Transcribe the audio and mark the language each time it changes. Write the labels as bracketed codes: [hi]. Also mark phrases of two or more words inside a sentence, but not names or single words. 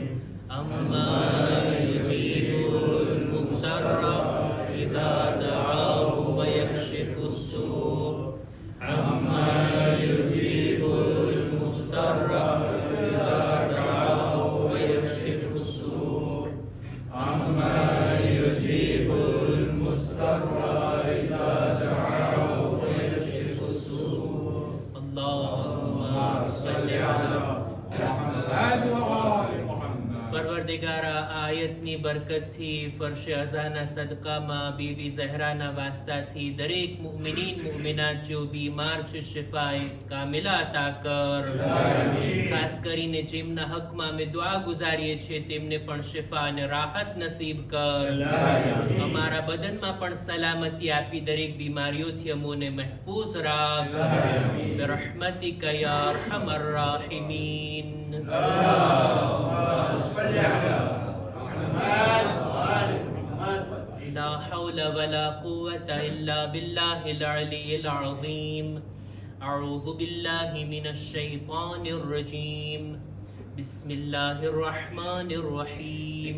[ar] أمن يجيب المضطر إذا دعاه ويكشف السوء. أمن يجيب المضطر إذا دعاه ويكشف السوء. أمن يجيب المضطر إذا دعاه ويكشف السوء. اللهم صل على محمد وآل محمد. [gu] પરવરદિગારા આ આયતની બરકતથી ફરશે અઝાના સદકામાં બીબી ઝહરાના વાસ્તાથી દરેક [ar] المؤمنين المؤمنات [gu] જો બીમાર છે શિફાએ કામિલા અતા કર. ખાસ કરીને જેમના હકમાં અમે દુઆ ગુજારીએ છીએ તેમને પણ શિફા અને રાહત નસીબ કર. અમારા બદનમાં પણ સલામતી આપી દરેક બીમારીઓથી અમોને મહેફૂઝ રાખ. [ar] برحمتك يا أرحم الراحمين. لا حول ولا قوة إلا بالله العلي العظيم. أعوذ بالله من الشيطان الرجيم. بسم الله الرحمن الرحيم.